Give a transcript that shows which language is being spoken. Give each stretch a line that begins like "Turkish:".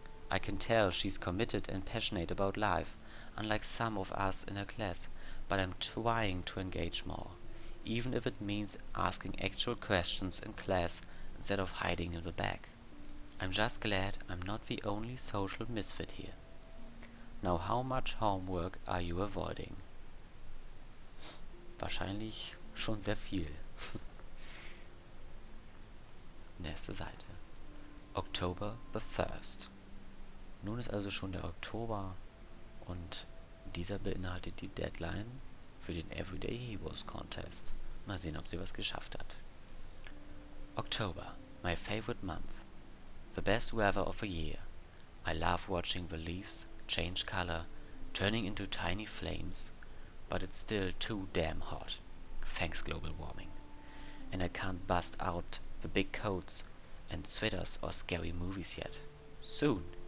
English: I can tell she's committed and passionate about life, unlike some of us in her class, but I'm trying to engage more, even if it means asking actual questions in class instead of hiding in the back. I'm just glad I'm not the only social misfit here. Now how much homework are you avoiding?
German: Wahrscheinlich schon sehr viel. Nächste Seite.
English: October the 1st.
German: Nun ist also schon der Oktober und dieser beinhaltet die Deadline für den Everyday Heroes Contest. Mal sehen, ob sie was geschafft hat.
English: October, my favorite month. The best weather of the year. I love watching the leaves change color, turning into tiny flames, but it's still too damn hot. Thanks global warming. And I can't bust out the big coats and sweaters or scary movies yet. Soon.